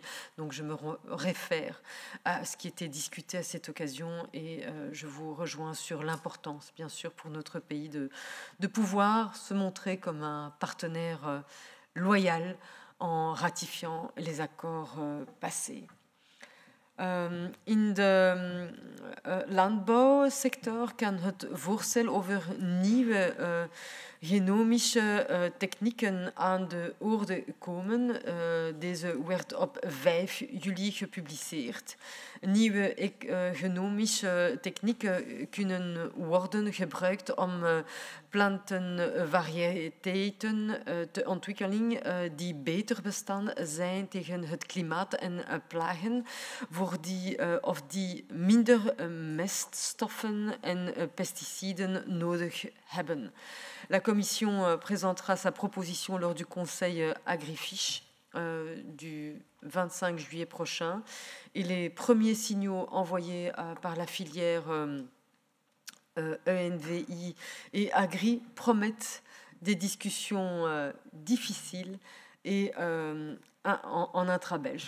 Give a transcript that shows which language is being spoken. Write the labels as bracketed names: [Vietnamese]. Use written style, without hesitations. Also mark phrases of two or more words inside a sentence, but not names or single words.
[French] Donc je me réfère à ce qui était discuté à cette occasion et je vous rejoins sur l'importance, bien sûr, pour notre pays de pouvoir se montrer comme un partenaire loyal en ratifiant les accords passés. [Dutch] In de landbouwsector kan het voorstel over nieuwe genomische technieken aan de orde komen. Deze werd op 5 juli gepubliceerd. Nieuwe genomische technieken kunnen worden gebruikt om plantenvarieteiten te ontwikkelen die beter bestand zijn tegen het klimaat en plagen, die minder meststoffen en pesticiden nodig hebben. [French] La Commission présentera sa proposition lors du Conseil Agrifish du 25 juillet prochain. Et les premiers signaux envoyés par la filière ENVI et Agri promettent des discussions difficiles et en intra-belge.